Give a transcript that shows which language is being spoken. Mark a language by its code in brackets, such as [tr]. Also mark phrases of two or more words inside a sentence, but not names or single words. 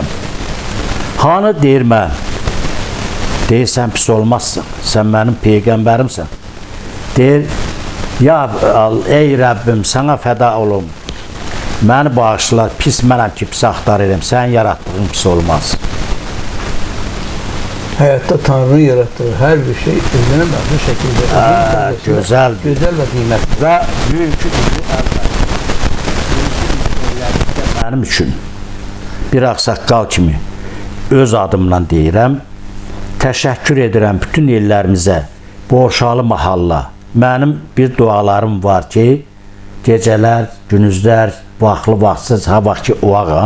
[az] Hanı deyir mən? Deyir, sən pis olmazsın. Sən mənim Peyğəmbərimsən. Deyir, ya ey Rəbbim, sənə fəda olum. Məni bağışlar, pis mənəm ki, pis axtarırım. Sən yaratdığın pis olmaz. [tr] Hayatta Tanrı'nın yarattığı her bir şey özüne bağlı şekilde Güzel. güzel ve kıymetli. [az] Və bugünkü mənim üçün bir ağsaqqal kimi öz adımla deyirəm. Təşəkkür edirəm bütün ellərimizə, Borşalı mahalla. Mənim bir dualarım var ki, gecələr, günüzlər, vaxtlı vaxtsız, ha vaxt ki oağam.